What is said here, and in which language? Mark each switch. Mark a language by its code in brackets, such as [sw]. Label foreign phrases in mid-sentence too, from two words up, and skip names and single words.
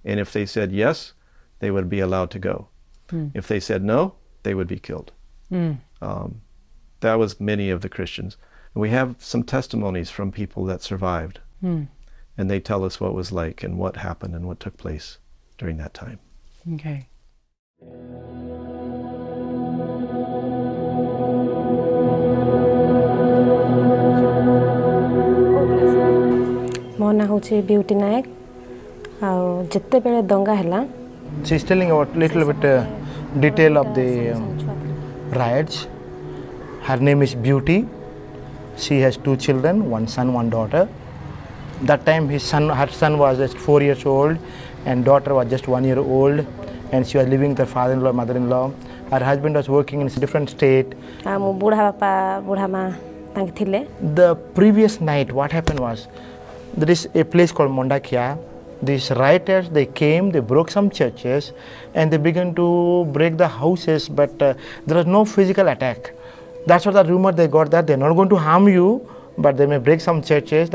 [en] And if they said yes, they would be allowed to go. If they said no, they would be killed. That was many of the Christians. And we have some testimonies from people that survived. And they tell us what it was like and what happened and what took place during that time. Okay. [or] ମୋ ନାଁ ହେଉଛି ବିୟୁଟି ନାୟକ ଆଉ ଯେତେବେଳେ ଦଙ୍ଗା ହେଲା [en] She's telling about little bit detail of the riots. Her name is Beauty. She has 2 children, 1 son, 1 daughter. That time her son was just 4 years old and daughter was just 1 year old, and she was living with her father-in-law, mother-in-law. Her husband was working in a different state. [or] ମୋ ବୁଢ଼ା ବାପା ବୁଢ଼ା ମା ତାଙ୍କେ ଥିଲେ [en] The previous night what happened was, there is a place called Mondakia. These rioters, they came, they broke some churches and they began to break the houses, but there was no physical attack. That's what the rumor they got, that they're not going to harm you, but they may break some churches.